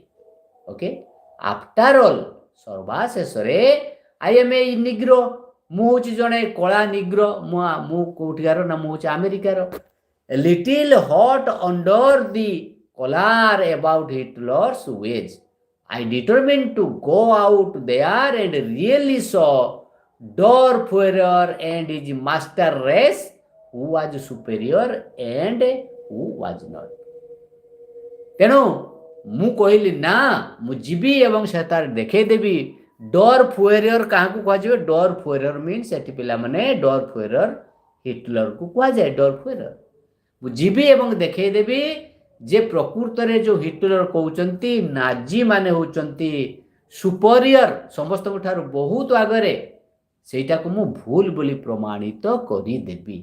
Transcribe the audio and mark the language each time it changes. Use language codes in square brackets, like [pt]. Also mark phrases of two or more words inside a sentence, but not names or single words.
[en] okay, after all [or] ସର୍ବାଶେଷରେ [en] I am a Negro, [or] ମୁଁ ହେଉଛି ଜଣେ କଳା ନିଗ୍ରୋ। ମୁଁ କୋଉଠିକାର ନା ମୁଁ ହେଉଛି ଆମେରିକାର। [en] little hot under the collar about Hitler's ways, I determined to go out there and really saw Dorfeuer and his master race who was superior and who was not। [or] ତେଣୁ ମୁଁ କହିଲି ନା ମୁଁ ଯିବି ଏବଂ ସେଠାରେ ଦେଖେଇଦେବି ଡରଫୁଏରର କାହାକୁ କୁହାଯିବ। ଡରଫୁଏରର ମିନ୍ସ ଏଠି ପିଲାମାନେ ଡରଫୁଏରର ହିଟଲରକୁ କୁହାଯାଏ ଡରଫୁଏରର। ମୁଁ ଯିବି ଏବଂ ଦେଖେଇଦେବି ଯେ ପ୍ରକୃତରେ ଯେଉଁ ହିଟଲର କହୁଛନ୍ତି ନାଜି ମାନେ ହେଉଛନ୍ତି ସୁପରିୟର, ସମସ୍ତଙ୍କ ଠାରୁ ବହୁତ ଆଗରେ, ସେଇଟାକୁ ମୁଁ ଭୁଲ ବୋଲି ପ୍ରମାଣିତ କରିଦେବି।